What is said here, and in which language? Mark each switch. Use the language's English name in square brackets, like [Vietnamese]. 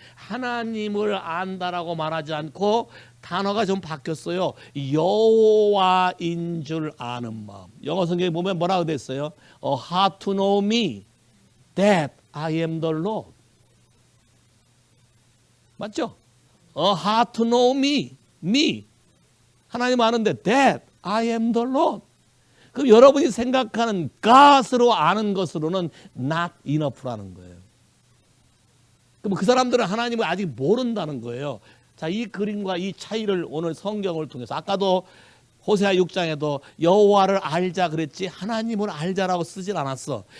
[Korean] 하나님을 안다라고 말하지 않고 단어가 좀 바뀌었어요. 여호와인 줄 아는 마음. 영어 성경에 보면 뭐라고 됐어요? [English] A heart to know me that I am the Lord. [Korean] 맞죠? [English] A heart to know me. [Korean] 하나님 아는데 [English] that I am the Lord. [Korean] 그럼 여러분이 생각하는 God으로 아는 것으로는 [English] not enough [Korean] 라는 거예요. 그럼 그 사람들은 하나님을 아직 모른다는 거예요. 자, 이 그림과 이 차이를 오늘 성경을 통해서 아까도 호세아 6장에도 여호와를 알자 그랬지 하나님을 알자라고 쓰질 않았어.